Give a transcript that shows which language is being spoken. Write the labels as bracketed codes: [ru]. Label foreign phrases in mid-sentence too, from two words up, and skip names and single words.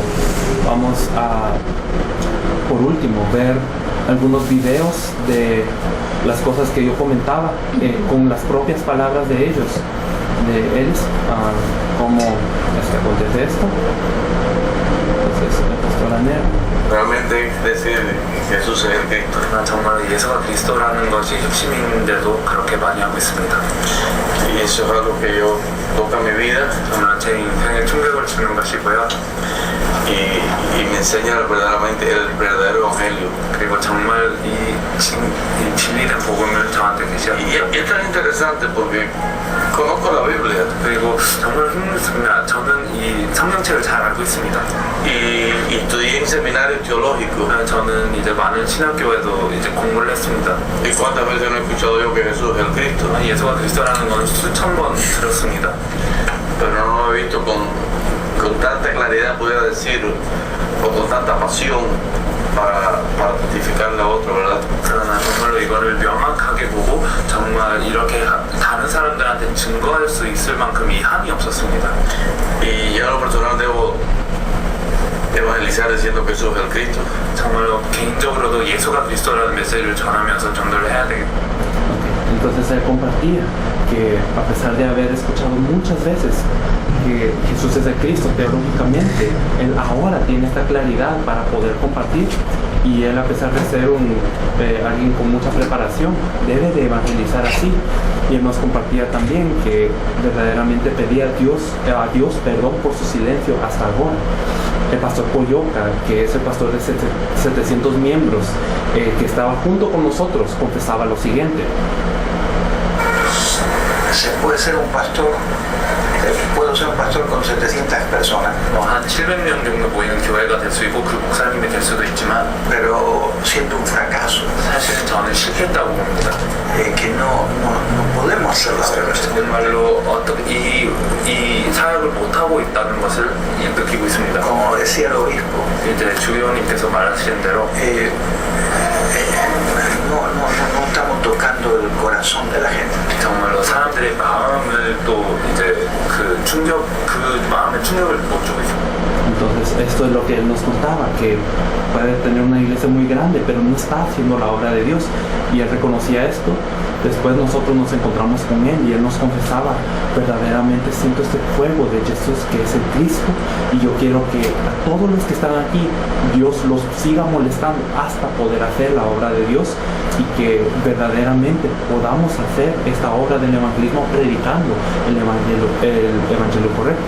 [es] Vamos a, por último, ver algunos videos de las cosas que yo comentaba, con las propias palabras de ellos, cómo es que acontece esto. Entonces, el pastor Anel. realmente decir Jesús es el Cristo. [ko] 정말 예수가 그리스도라는 것이 핵심인데도 그렇게 많이 하고 있습니다. [es] Y eso es algo que yo toca mi vida [ko] 정말 제 인생에 충격을 주는 것이고요. [es] y me enseña verdaderamente el verdadero evangelio. [ko] 그리고 정말 이 진리된 복음을 저한테 계시하고 [es] Y es tan interesante porque conozco la Biblia [ko] 그리고 정말 흥미롭습니다. 저는 이 성경책을 잘 알고 있습니다. [es] y estudié en seminario teológico. [ko] 저는 이제 많은 신학교에도 이제 공부를 했습니다. [es] ¿Y cuántas veces no he escuchado yo que Jesús es el Cristo? [ko] 예수가 그리스도라는 건 수천 번 들었습니다. [es] Pero no lo he visto con tanta claridad, pudiera decir, o con tanta pasión para testificarle a otro, ¿verdad? [ko] 그러나 정말로 이거를 명확하게 보고 정말 이렇게 다른 사람들한테 증거할 수 있을 만큼 이 한이 없었습니다. [es] Y yo en lo personal debo evangelizar diciendo que Jesús es el Cristo. [ko] 정말로 개인적으로도 예수가 그리스도라는 메시지를 전하면서 전도를 해야 되겠다. [es] Entonces él compartía que, a pesar de haber escuchado muchas veces que Jesús es el Cristo teológicamente, él ahora tiene esta claridad para poder compartir, y él, a pesar de ser alguien con mucha preparación, debe de evangelizar así. Y él nos compartía también que verdaderamente pedía a Dios perdón por su silencio hasta ahora. El pastor Coyoca, que es el pastor de 700 miembros, que estaba junto con nosotros, confesaba lo siguiente: se puede ser un pastor, puedo ser un pastor con 700 personas, [ko] 한 700명 정도 모이는 교회가 될 수 있고 그 목사님이 될 수도 있지만 [es] pero siendo un fracaso, [ko] 사실은 저는 실패했다고 봅니다. [es] que no podemos hacer la obra. [ko] 정말 정말로 어떻게 이 사역을 못하고 있다는 것을 느끼고 있습니다. [es] Como decía el obispo, [ko] 이제 주교님께서 말하신 대로 [es] no estamos tocando el corazón de la gente. [ko] 정말로 사람들의 마음을 또 이제 그 마음의 충격을 못 주고 있습니다. [es] Entonces, esto es lo que él nos contaba, que puede tener una iglesia muy grande, pero no está haciendo la obra de Dios. Y él reconocía esto. Después nosotros nos encontramos con él y él nos confesaba, verdaderamente siento este fuego de Jesús que es el Cristo, y yo quiero que a todos los que están aquí, Dios los siga molestando hasta poder hacer la obra de Dios, y que verdaderamente podamos hacer esta obra del evangelismo predicando el evangelio correcto.